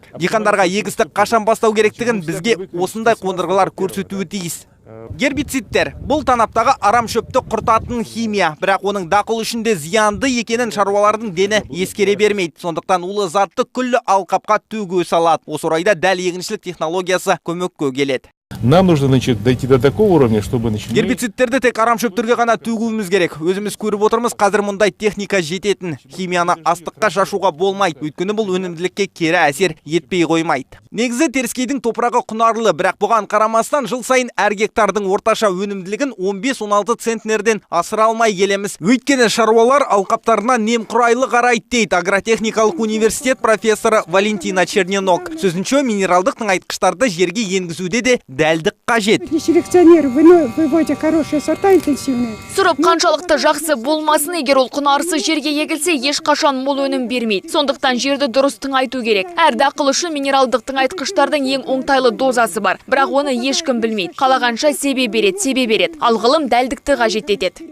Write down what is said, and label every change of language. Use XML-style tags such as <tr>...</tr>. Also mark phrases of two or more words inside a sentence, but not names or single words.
<kk>Диқандарға егістік қашан бастау керектігін бізге осындай қондырғылар көрсетуі тиіс. Гербицидтер бұл танаптағы арамшөпті құртатын химия, бірақ оның дақыл үшінде зиянды екенін шаруалардың дені ескере бермейді. Сондықтан улы затты күллі алқапқа төгу салады. Осы орайда дәл егіншілік технологиясы көмекке келеді.</kk> <ru>Нам нужно дойти до такого уровня, чтобы начать.</ru> <kk>Гербицидтерді тек арамшөптерге ғана төгуіміз керек. Өзіміз көріп отырмыз, қазір мұндай техника жететін. Химияны астыққа шашуға болмайды. Өйткені бұл өнімділікке кері әсер етпей қоймайды. Негізі теріскейдің топырағы құнарлы, бірақ бұған қарамастан жыл сайын әр гектардың орташа өнімділігін 15-16 центнерден асыра алмай келеміз. Өйткені шаруалар алқаптарына немқұрайлы қарайды дейді агротехникалық университет профессоры Валентина Черненок. Сөзінше минералдық тыңайтқыштарды жерге енгізуде де дәлдік қажет.</kk> <ru>Селекционер выводя хорошие сорта интенсивные.</ru> <kk>Сұрып қаншалықты жақсы болмасын, егер ол құнарсыз жерге егілсе, ешқашан мол өнім бермейді. Сондықтан жерді дұрыс тыңайту керек. Әр дақыл үшін минералдық тыңайтқыштардың ең оңтайлы дозасы бар. Бірақ оны ешкім білмейді. Қалағанша себе береді. Ал ғылым дәлдікті қажет етеді.</kk>